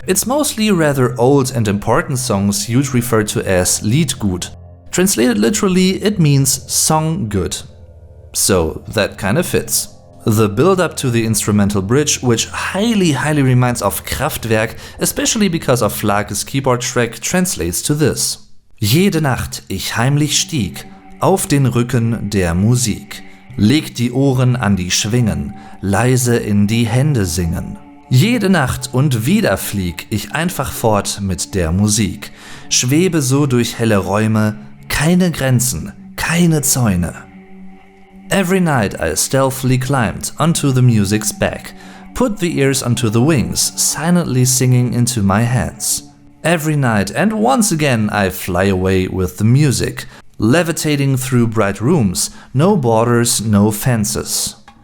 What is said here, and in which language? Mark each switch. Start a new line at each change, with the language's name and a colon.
English: It's mostly rather old and important songs you'd refer to as Liedgut. Translated literally, it means song good. So, that kind of fits. The build-up to the instrumental bridge, which highly reminds of Kraftwerk, especially because of Flake's keyboard track, translates to this.
German: Jede Nacht ich heimlich stieg, auf den Rücken der Musik. Leg die Ohren an die Schwingen, leise in die Hände singen. Jede Nacht und wieder flieg ich einfach fort mit der Musik. Schwebe so durch helle Räume, keine Grenzen, keine Zäune.
English: Every night I stealthily climbed onto the music's back, put the ears onto the wings, silently singing into my hands. Every night and once again I fly away with the music, levitating through bright rooms, no borders, no fences.